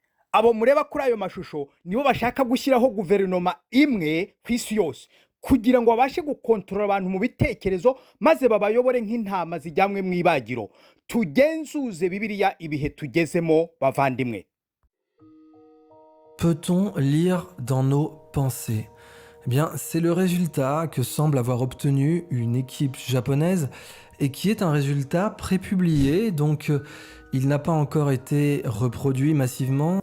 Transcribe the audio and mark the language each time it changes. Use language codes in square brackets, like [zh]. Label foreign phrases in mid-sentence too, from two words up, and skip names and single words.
[rw] abo mureba kuri ayo mashusho nibo bashaka gushyiraho guverinoma imwe ku isi yose kugira ngo babashe gukontorora abantu mu bitekerezo maze babayobore nk'intama zijyamwe mu ibagiro. Tugenzuze Bibiliya ibihe tugezemo bavandimwe. [fr] Peut-on lire dans nos pensées? Eh bien, c'est le résultat que semble avoir obtenu une équipe japonaise et qui est un résultat prépublié, donc il n'a pas encore été reproduit massivement.